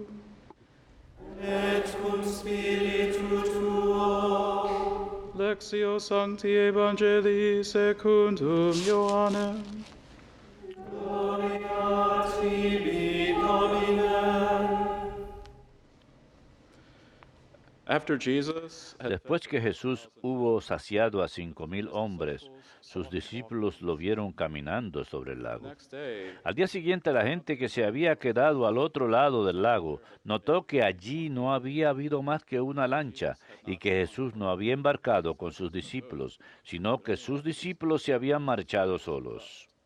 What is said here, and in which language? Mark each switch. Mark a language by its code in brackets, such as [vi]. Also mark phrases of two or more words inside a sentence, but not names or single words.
[la] Et cum spiritu tuo. Lectio Sancti Evangelii secundum Ioannem. Gloria tibi, Domine. [es] Después que Jesús hubo saciado a 5,000 hombres, sus discípulos lo vieron caminando sobre el lago. Al día siguiente, la gente que se había quedado al otro lado del lago notó que allí no había habido más que una lancha y que Jesús no había embarcado con sus discípulos, sino que sus discípulos se habían marchado solos.